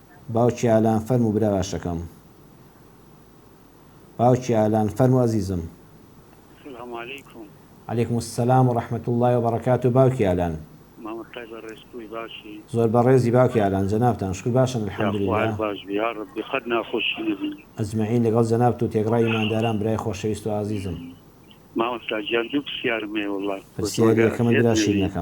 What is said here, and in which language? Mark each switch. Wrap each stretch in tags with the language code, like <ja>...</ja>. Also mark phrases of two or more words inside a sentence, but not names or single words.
<ckb>باوکی ئالان فەرموو برا باشەکەم. باوکی ئالان فەرموو ئەزیزم.</ckb> <ar>السلام عليكم. عليكم السلام ورحمة الله وبركاته.</ar> <ckb>باوکی ئالان مامۆستای بەڕێزبووی باشی. زۆر بەڕێزی باوکی ئالان. جەنابتان شکر باشن الحەمدولله. باش بیا ڕەبی خەت ناخۆشی نەبی. ئەجمەعین لەگەڵ جەنابت و تێگڕای ئیمانداران برای خۆشەویست و عەزیزم. مامۆستا گیان دوو پرسیارم هەیە وەڵڵا. پرسیاری یەکەمت برا شیرینەکەم.</ckb>